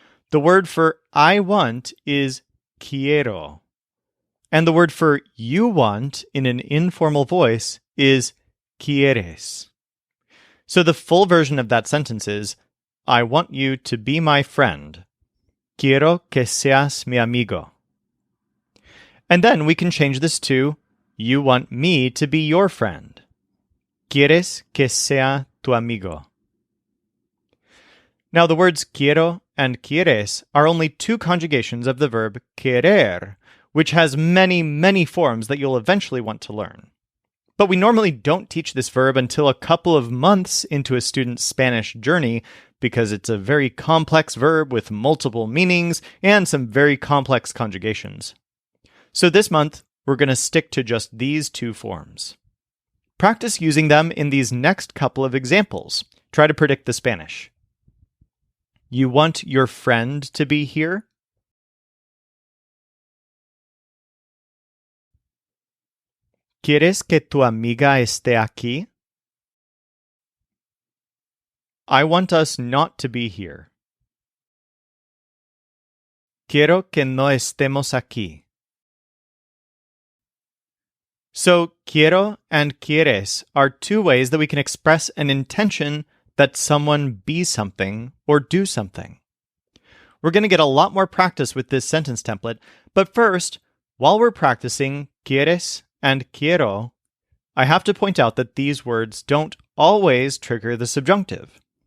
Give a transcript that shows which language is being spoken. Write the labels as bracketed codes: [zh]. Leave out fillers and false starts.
[en] The word for I want is quiero. And the word for you want in an informal voice is quieres. So the full version of that sentence is, I want you to be my friend. [es] Quiero que seas mi amigo. [en] And then we can change this to, you want me to be your friend. [es] Quieres que sea tu amigo. [en] Now the words quiero and quieres are only two conjugations of the verb querer, which has many, many forms that you'll eventually want to learn. But we normally don't teach this verb until a couple of months into a student's Spanish journey because it's a very complex verb with multiple meanings and some very complex conjugations. So this month, we're going to stick to just these two forms. Practice using them in these next couple of examples. Try to predict the Spanish. You want your friend to be here? [es] ¿Quieres que tu amiga esté aquí? [en] I want us not to be here. [es] Quiero que no estemos aquí. [en] So, quiero and quieres are two ways that we can express an intention that someone be something or do something. We're going to get a lot more practice with this sentence template, but first, while we're practicing quieres and quiero, I have to point out that these words don't always trigger the subjunctive.